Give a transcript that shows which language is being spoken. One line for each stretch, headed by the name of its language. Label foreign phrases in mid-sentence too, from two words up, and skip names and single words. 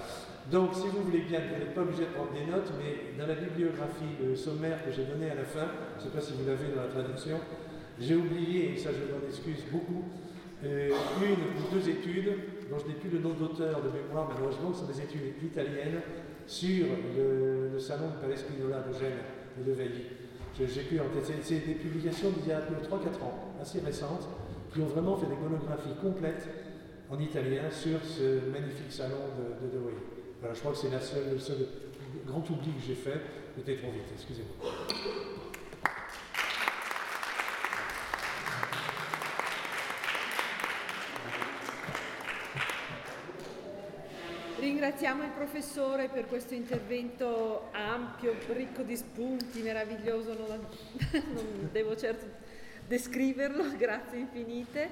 French: Donc, si vous voulez bien, vous n'êtes pas obligé de prendre des notes, mais dans la bibliographie sommaire que j'ai donnée à la fin, je ne sais pas si vous l'avez dans la traduction, j'ai oublié, et ça je m'en excuse beaucoup, une ou deux études dont je n'ai plus le nom d'auteur de mémoire, malheureusement, ce sont des études italiennes sur le salon du Palais Spinola de Gênes et de Veilly. J'ai pu en tête. C'est des publications d'il y a 3-4 ans, assez récentes, qui ont vraiment fait des monographies complètes en italien sur ce magnifique salon de Reuilly. Voilà, je crois que c'est le seul grand oubli que j'ai fait. J'étais trop vite, excusez-moi.
Italian: Ringraziamo il professore per questo intervento ampio, ricco di spunti, meraviglioso, non devo certo descriverlo, grazie infinite.